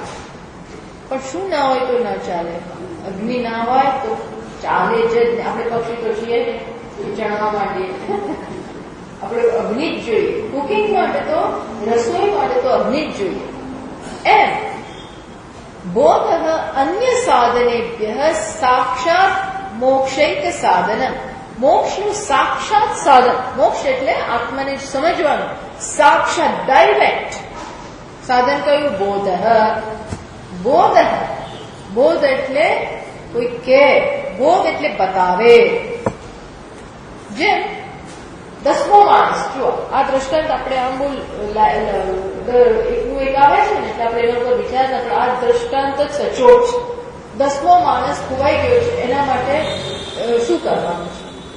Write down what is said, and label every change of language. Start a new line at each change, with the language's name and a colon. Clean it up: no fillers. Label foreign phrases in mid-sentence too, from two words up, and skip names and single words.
Gujarati: પણ શું ના હોય તો ના ચાલે? અગ્નિ ના હોય તો ચાલે જ. આપણે પક્ષી તો છીએ ને, ચણવા માટે આપણે અગ્નિ જ જોઈએ. કુકિંગ માટે તો, રસોઈ માટે તો અગ્નિ જ જોઈએ. એમ
Sanskrit: बोध अन्य साधनेभ्य साक्षात मोक्षैक साधन
Gujarati: मोक्षનું સાક્ષાત સાધન મોક્ષ એટલે આત્માને સમજવાનું સાક્ષાત ડાયરેક્ટ સાધન કયું બોધ બોધ બોધ એટલે કોઈ કે બોધ એટલે બતાવે જેમ 10મો માણસ જુઓ આ દ્રષ્ટાંત આપણે આમ બોલ એકનું એક આવે છે ને એટલે આપણે એના પર વિચાર આપણે આ દ્રષ્ટાંત જ સચોટ છે 10મો માણસ ખોવાઈ ગયો છે એના માટે શું કરવાનું છે